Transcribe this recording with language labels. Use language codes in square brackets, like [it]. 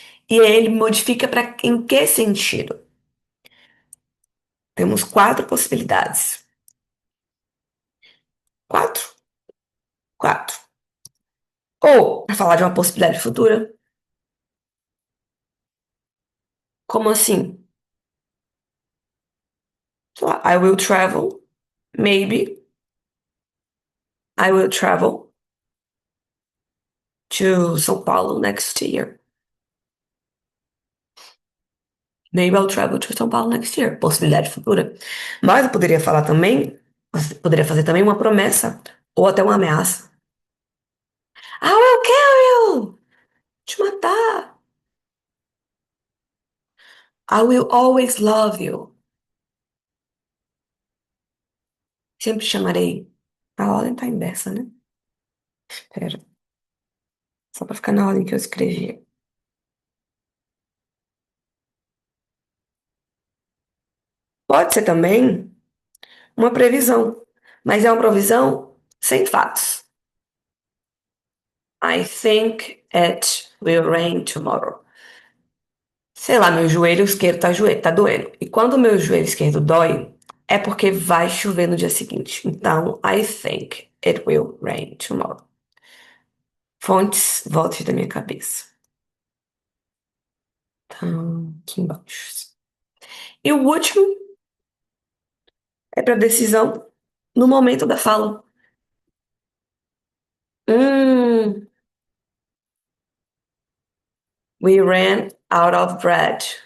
[pt] E ele modifica para em que sentido? Temos quatro possibilidades. Quatro? Quatro. Ou, para falar de uma possibilidade futura, como assim? Sei lá, [en] I will travel, maybe, I will travel to São Paulo next year. Maybe I'll travel to São Paulo next year. [pt] Possibilidade futura. Mas eu poderia falar também, você poderia fazer também uma promessa ou até uma ameaça. [en] I will kill you! [pt] Te matar. [en] I will always love you. [pt] Sempre chamarei. A ordem tá inversa, né? Pera, só pra ficar na ordem que eu escrevi. Pode ser também uma previsão, mas é uma previsão sem fatos. [en] I think it will rain tomorrow. [pt] Sei lá, meu joelho esquerdo tá doendo. E quando o meu joelho esquerdo dói, é porque vai chover no dia seguinte. [en] Então, I think it will rain tomorrow. [pt] Fontes, vozes da minha cabeça. Então, aqui embaixo. E o último é para decisão no momento da fala. [en] Hum, we ran out of bread.